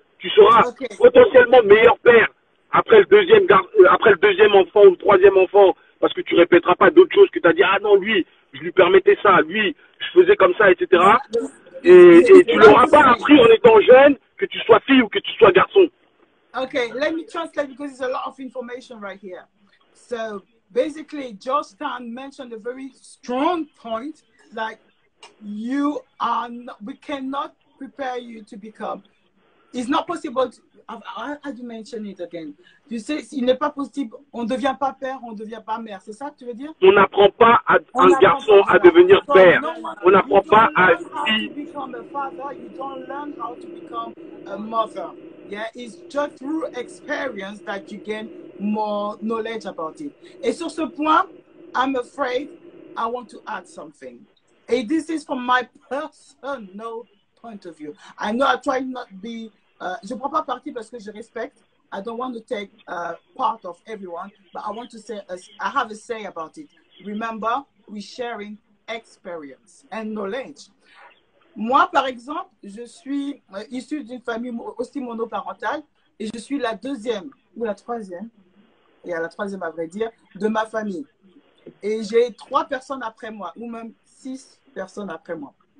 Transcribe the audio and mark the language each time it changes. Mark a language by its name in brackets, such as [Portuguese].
[French] Tu seras potentiellement meilleur père après le deuxième enfant ou le troisième enfant parce que tu répéteras pas d'autres choses que tu as dit ah non lui je lui permettais ça, lui je faisais comme ça, etc. Et tu l'auras pas appris en étant jeune que tu sois fille ou que tu sois garçon. [English] Okay, let me translate because there's a lot of information right here. So basically, Georgetown mentioned a very strong point, like we cannot prepare you to become. It's not possible. How do you mention it again? [French] Tu sais, il n'est pas possible. On ne devient pas père, on ne devient pas mère. C'est ça que tu veux dire? On n'apprend pas à un garçon à devenir père. On n'apprend pas à une fille. [English] Become a father. You don't learn how to become a mother. Yeah, it's just through experience that you gain more knowledge about it. [French] Et sur ce point, [English] I'm afraid I want to add something. And this is from my personal point of view. I know I try not to be, [French] je ne prends pas parti parce que je respecte. [English] I don't want to take part of everyone, but I want to say, I have a say about it. Remember, we're sharing experience and knowledge. [French] Moi, par exemple, je suis issue d'une famille aussi monoparentale et je suis la deuxième ou la troisième, et à la troisième à vrai dire, de ma famille. Et j'ai 3 personnes après moi, ou même 6 personnes après moi.